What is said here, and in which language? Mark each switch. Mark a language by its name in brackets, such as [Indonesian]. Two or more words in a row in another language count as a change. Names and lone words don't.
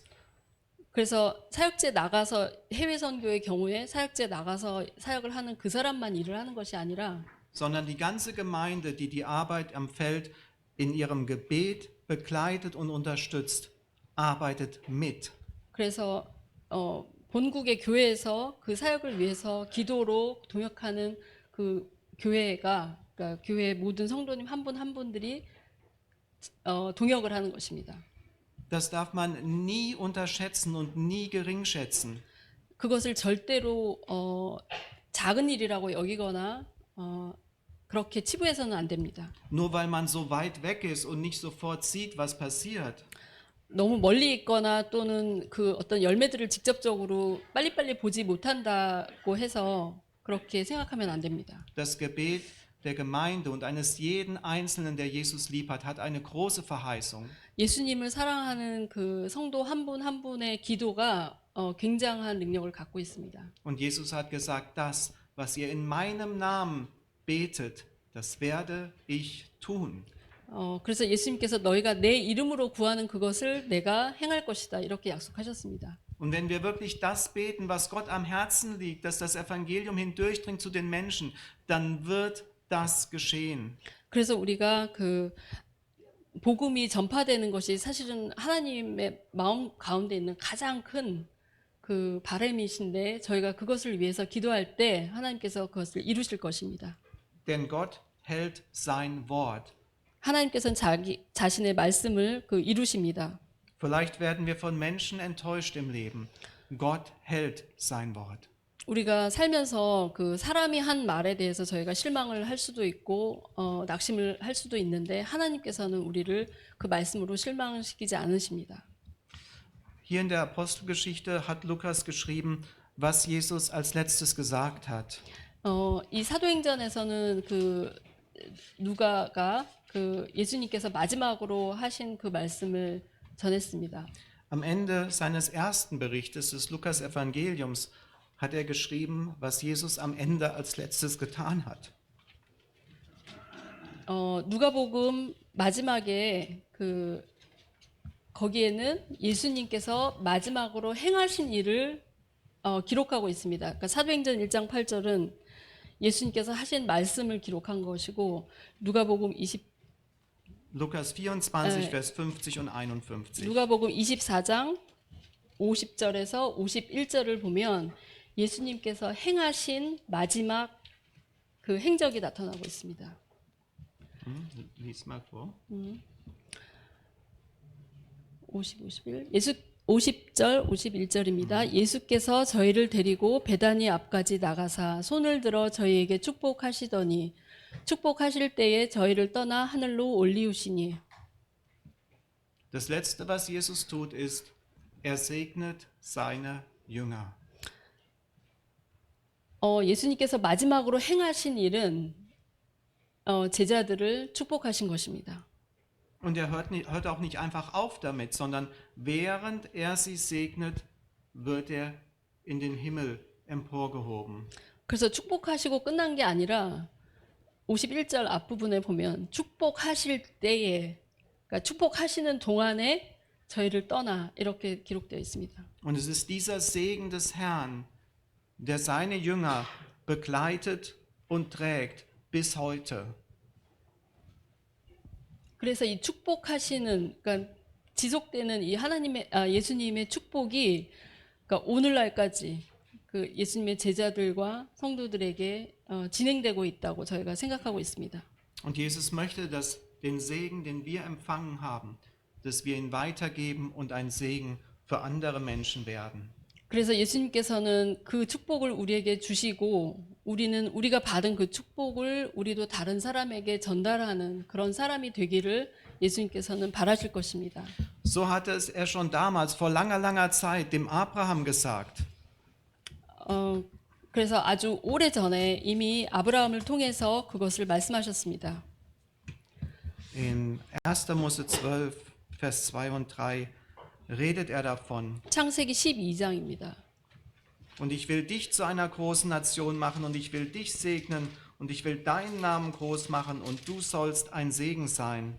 [Korean] 그래서 사역지에 나가서 해외 선교의 경우에 사역지에 나가서 사역을 하는 그 사람만 일을 하는 것이 아니라 [German] sondern die ganze Gemeinde, die die Arbeit am Feld in ihrem Gebet begleitet und unterstützt, arbeitet mit. [Korean] 그래서 본국의 교회에서 그 사역을 위해서 기도로 동역하는 그 교회가 그러니까 교회 모든 성도님 한 분 한 분들이 동역을 하는 것입니다. [German] Das darf man nie unterschätzen und nie geringschätzen. [Korean] 그것을 절대로 작은 일이라고 여기거나 그렇게 치부해서는 안 됩니다. [German] Nur weil man so weit weg ist und nicht sofort sieht, was passiert. [Korean] 너무 멀리 있거나 또는 그 어떤 열매들을 직접적으로 빨리빨리 보지 못한다고 해서 그렇게 생각하면 안 됩니다. [German] Das Gebet der Gemeinde und eines jeden Einzelnen, der Jesus lieb hat, hat eine große Verheißung. [Korean] 예수님을 사랑하는 그 성도 한 분 한 분의 기도가 굉장한 능력을 갖고 있습니다. [German] Und Jesus hat gesagt, das, was ihr in meinem Namen betet, das werde ich tun. [Korean] 그래서 예수님께서 너희가 내 이름으로 구하는 그것을 내가 행할 것이다 이렇게 약속하셨습니다. [German] Und wenn wir wirklich das beten, was Gott am Herzen liegt, dass das Evangelium hindurchdringt zu den Menschen, dann wird das geschehen. [Korean] 그래서 우리가 그 복음이 전파되는 것이 사실은 하나님의 마음 가운데 있는 가장 큰 그 바람이신데 저희가 그것을 위해서 기도할 때 하나님께서 그것을 이루실 것입니다. [German] Denn Gott hält sein Wort. [Korean] 하나님께서는 자신의 말씀을 이루십니다. [German] Vielleicht werden wir von Menschen enttäuscht im Leben. Gott hält sein Wort. [Korean] 우리가 살면서 그 사람이 한 말에 대해서 저희가 실망을 할 수도 있고 낙심을 할 수도 있는데 하나님께서는 우리를 그 말씀으로 실망시키지 않으십니다. [German] Hier in der Apostelgeschichte hat Lukas geschrieben, was Jesus als letztes gesagt hat. [Korean] 이 사도행전에서는 그 누가가 그 예수님께서 마지막으로 하신 그 말씀을 전했습니다. [German] Am Ende seines ersten Berichtes des Lukas-Evangeliums hat er geschrieben, was Jesus am Ende als letztes getan hat. [Korean] 누가복음 마지막에 거기에는 예수님께서 마지막으로 행하신 일을 기록하고 있습니다. 그러니까 사도행전 1장 8절은 예수님께서 하신 말씀을 기록한 것이고 누가복음 [German] Lukas 24, Vers 50 und 51. [Korean] 누가복음 24장 50절에서 51절을 보면 예수님께서 행하신 마지막 그 행적이 나타나고 있습니다. [German] Lies mal vor. [Korean] 50절 51절입니다. 예수께서 저희를 데리고 베다니 앞까지 나가사 손을 들어 저희에게 축복하시더니 축복하실 때에 저희를 떠나 하늘로 올리우시니. [German] Das letzte, was Jesus tut, ist, er segnet seine Jünger. [Korean] 예수님께서 마지막으로 행하신 일은 제자들을 축복하신 것입니다. [German] Und er hört auch nicht einfach auf damit, sondern während er sie segnet, wird er in den Himmel emporgehoben. [Korean] 그래서 축복하시고 끝난 게 아니라 51절 앞부분에 보면 축복하실 때에, 그러니까 축복하시는 동안에 저희를 떠나 이렇게 기록되어 있습니다. [German] Und es ist dieser Segen des Herrn, der seine Jünger begleitet und trägt bis heute. [Korean] 그래서 이 축복하시는, 그러니까 지속되는 이 예수님의 축복이 그러니까 오늘날까지 그 예수님의 제자들과 성도들에게 진행되고 있다고 저희가 생각하고 있습니다. [German] Und Jesus möchte, dass den Segen, den wir empfangen haben, dass wir ihn weitergeben und ein Segen für andere Menschen werden. [Korean] 그래서 예수님께서는 그 축복을 우리에게 주시고 우리가 받은 그 축복을 우리도 다른 사람에게 전달하는 그런 사람이 되기를 예수님께서는 바라실 것입니다. [German] So hatte es er schon damals vor langer Zeit dem Abraham gesagt. [Korean] 그래서 아주 오래 전에 이미 아브라함을 통해서 그것을 말씀하셨습니다. [German] In 1. Mose 12, Vers 2 und 3 redet er davon. [Korean] 창세기 12장입니다. [German] Und ich will dich zu einer großen Nation machen und ich will dich segnen und ich will deinen Namen groß machen und du sollst ein Segen sein.